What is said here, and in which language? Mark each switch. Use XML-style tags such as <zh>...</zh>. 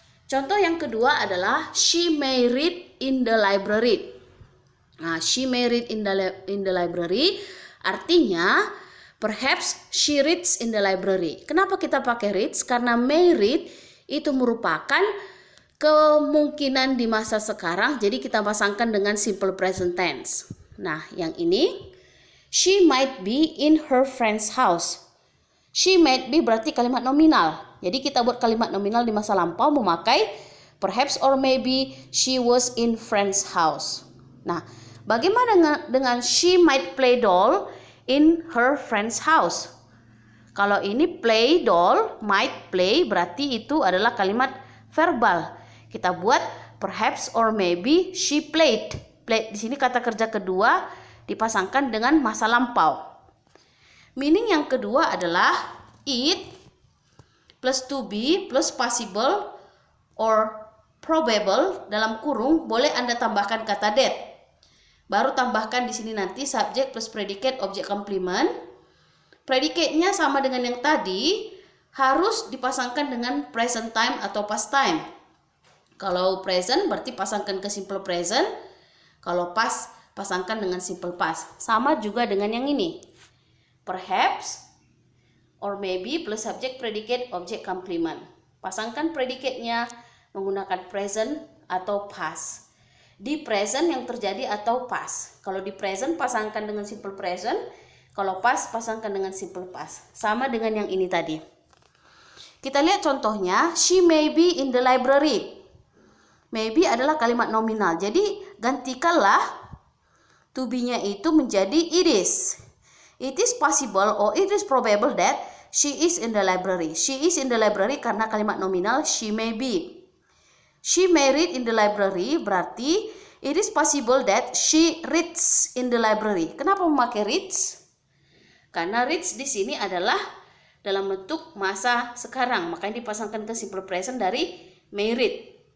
<id>Contoh yang kedua adalah</id> <en>she may read in the library. Nah, she may read in the library artinya perhaps she reads in the library.</en> <id>Kenapa kita pakai reads? Karena may read itu merupakan kemungkinan di masa sekarang, jadi kita pasangkan dengan simple present tense. Nah, yang ini</id> <en>she might be in her friend's house. She might be</en> <id>berarti kalimat nominal. Jadi kita buat kalimat nominal di masa lampau memakai</id> <en>perhaps or maybe she was in friend's house.</en> <id>Nah, bagaimana dengan</id> <en>she might play doll in her friend's house?</en> <id>Kalau ini</id> <en>play doll, might play</en> <id>berarti itu adalah kalimat verbal. Kita buat</id> <en>perhaps or maybe she played.</en> <id>Played di sini kata kerja kedua dipasangkan dengan masa lampau. Meaning yang kedua adalah</id> <en>it plus to be plus possible or probable</en> <id>dalam kurung boleh Anda tambahkan kata that. Baru tambahkan di sini nanti subject plus predicate object complement. Predicate-nya sama dengan yang tadi, harus dipasangkan dengan present time atau past time. Kalau present berarti pasangkan ke simple present. Kalau past pasangkan dengan simple past. Sama juga dengan yang ini.</id> <en>Perhaps or maybe plus subject predicate object complement.</en> <id>Pasangkan predicate-nya menggunakan present atau past. Di present yang terjadi atau past. Kalau di present pasangkan dengan simple present, kalau past pasangkan dengan simple past. Sama dengan yang ini tadi. Kita lihat contohnya,</id> <en>she may be in the library.</en> <id>Maybe adalah kalimat nominal. Jadi gantikanlah to be-nya itu menjadi it is.</id> <en>It is possible or it is probable that she is in the library. She is in the library</en> <id>karena kalimat nominal</id> <en>she may be. She may read in the library</en> <id>berarti</id> <en>it is possible that she reads in the library.</en> <id>Kenapa memakai reads? Karena reads di sini adalah dalam bentuk masa sekarang, makanya dipasangkan ke simple present dari</id> <en>may read.</en>